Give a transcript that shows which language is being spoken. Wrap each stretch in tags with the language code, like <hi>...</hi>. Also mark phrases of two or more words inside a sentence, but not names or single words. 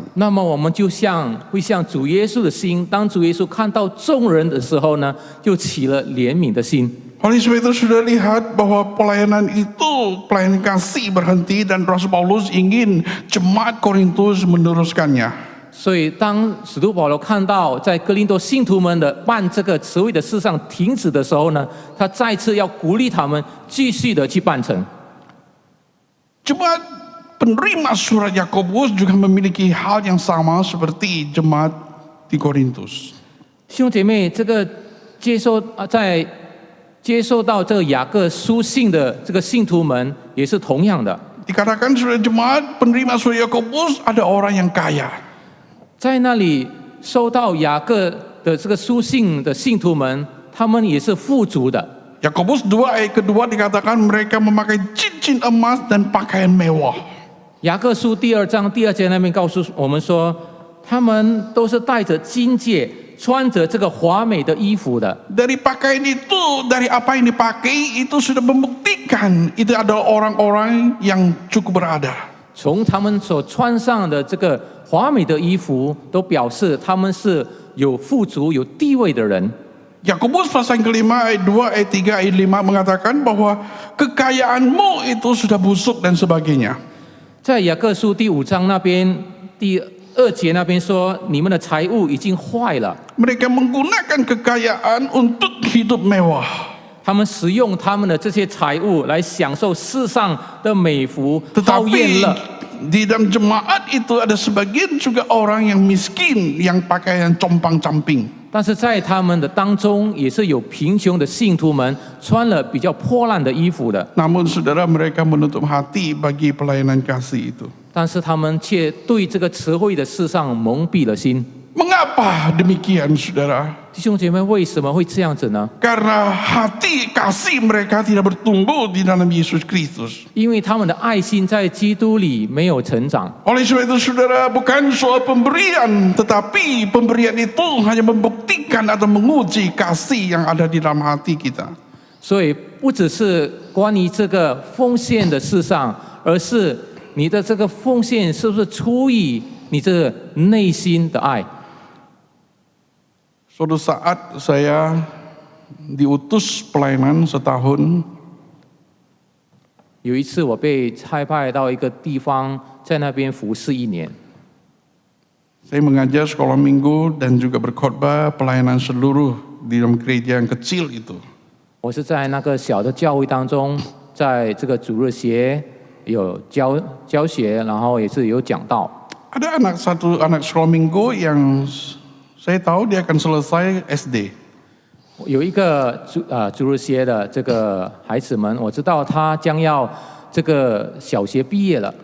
<zh>那么我们会像主耶稣的心，当主耶稣看到众人的时候呢，就起了怜悯的心。</zh> <id>Oleh sebab itu sudah lihat bahwa pelayanan kasih berhenti dan Rasul Paulus ingin jemaat Korintus meneruskannya.</id> <zh>所以，当使徒保罗看到在哥林多信徒们的办这个慈惠的事上停止的时候呢，他再次要鼓励他们继续的去办成。</zh> <id>Jemaat penerima surat Yakobus juga memiliki hal yang sama seperti jemaat di Korintus.</id> <zh>弟兄姐妹，这个在接受到这个雅各书信的这个信徒们也是同样的。</zh> <id>Dikatakan surat jemaat penerima surat Yakobus ada orang yang kaya.</id> <zh>在那里收到雅各的这个书信的信徒们，他们也是富足的。</zh> <id>Yakobus 2 ayat kedua dikatakan mereka memakai cincin emas dan pakaian mewah.</id> <zh>雅各书第2章第2节那边告诉我们说，他们都是带着金戒，穿着这个华美的衣服的。</zh> <id>Dari pakaian itu, dari apa yang dipakai itu sudah membuktikan itu adalah orang-orang yang cukup berada.</id> <zh>从他们所穿上的这个华美的衣服，都表示他们是有富足、有地位的人。</zh> <id>Yakobus pasal kelima ayat 2, ayat 3, ayat 5 mengatakan bahwa kekayaanmu itu sudah busuk dan sebagainya.</id> <zh>在雅各书第5章那边第2节那边说，你们的财物已经坏了。</zh> <id>Mereka menggunakan kekayaan untuk hidup mewah.</id> <zh>他们使用他们的这些财物来享受世上的美福、好宴</zh> <id>Tetapi</id> <zh>乐。</zh> <id>di dalam jemaat itu ada sebagian juga orang yang miskin yang pakaian compang-camping.</id> <zh>但是在他们的当中，也是有贫穷的信徒们，穿了比较破烂的衣服的。</zh> <id>Namun saudara mereka menutup hati bagi pelayanan kasih itu.</id> <zh>但是他们却对这个慈惠的事上蒙蔽了心。</zh> <id>Mengapa demikian saudara?</id> <zh>弟兄姐妹，为什么会这样子呢？</zh> <id>Karena hati kasih mereka tidak bertumbuh di dalam Yesus Kristus.</id> <zh>因为他们的爱心在基督里没有成长。</zh> <id>Oleh sebab itu saudara, bukan soal pemberian, tetapi pemberian itu hanya membuktikan atau menguji kasih yang ada di dalam hati kita.</id> <zh>所以不只是关于这个奉献的事上，而是你的这个奉献是不是出于你这个内心的爱？</zh> <id>Suatu saat saya diutus pelayanan setahun.</id> <zh>有一次我被差派到一个地方，在那边服侍1年。</zh> <id>Saya mengajar sekolah minggu dan juga berkhotbah pelayanan seluruh di dalam gereja yang kecil itu.</id> <zh>我是在那个小的教会当中，在这个主日学有教学，然后也是有讲道。</zh> <id>Ada satu anak sekolah minggu yang saya tahu dia akan selesai SD.</id> <zh>有一个主日学的这个孩子们，我知道他将要这个小学毕业了。</zh>